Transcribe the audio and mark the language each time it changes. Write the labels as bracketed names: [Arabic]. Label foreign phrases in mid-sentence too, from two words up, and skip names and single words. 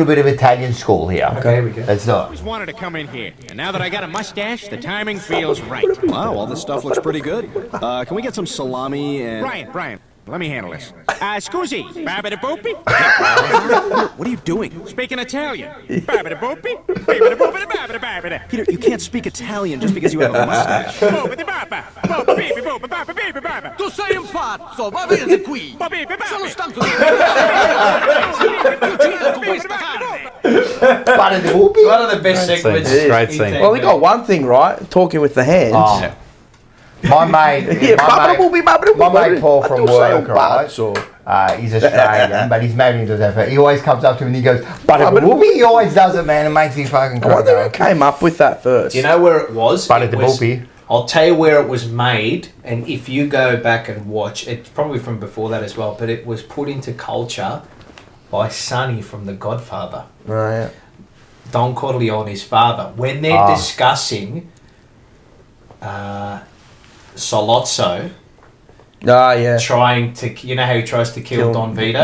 [Italian] little bit of Italian school [English] here. Okay, here we go. Let's do it. Always wanted to come in here, and now that I got a mustache, the timing feels right. Wow, all this stuff looks pretty good. Can we get some salami and... Brian, Let me handle this. [Italian] Scusi. Babidi-boopy. [English] What are you doing? Speaking Italian. Babidi-boopy. Babidi-boopity-babidi-babidi. Peter, you can't speak Italian just because you have a mustache. Boopity-baba. Boop-beep-boop-ba-ba-beep-ba-ba. [Italian] Tu sei un pazzo, va via di qui. Ba-beep-ba-ba. Sono stanco di... tu questa carne. Babidi-boopy. [English] One of the best segments. Great scene. Well, they got one thing right, talking with the hands. Oh. My mate, my mate Paul from work, right? He's Australian, but he's married into that. He always comes up to me and he goes, "Babidi-boopy." He always does it, man. It makes me fucking I cry. wonder who came up with that first. Do you know where it was? Babidi-boopy. I'll tell you where it was made, and if you go back and watch, it's probably from before that as well, but it was put into culture by Sonny from The Godfather. Right. Don Corleone's father. When they're discussing Solozzo trying to, you know how he tries to kill Don Vito?